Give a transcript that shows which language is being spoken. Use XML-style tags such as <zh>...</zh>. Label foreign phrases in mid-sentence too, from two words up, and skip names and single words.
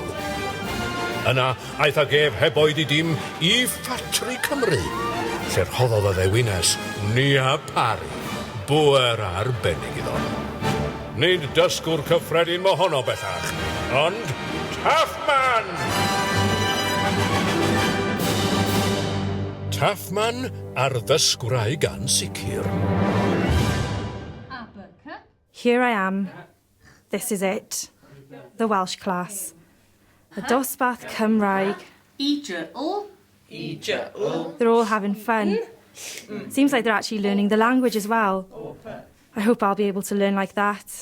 <cy>Yna, aeth ag ef heb oed i dim i ffatri Cymru, lle rhoddodd y ddewines Nia Pari, bwer arbennig iddo. Nid dysgwr cyffredin mohono bellach, ond Taff Man! Taff Man ar Dysgwraig Ansicr.</cy> <en>Here I am. This is it. The Welsh class.</en> <cy>The dosbarth Cymraeg.</cy> <en>They're all having fun. Seems like they're actually learning the language as well. I hope I'll be able to learn like that.</en>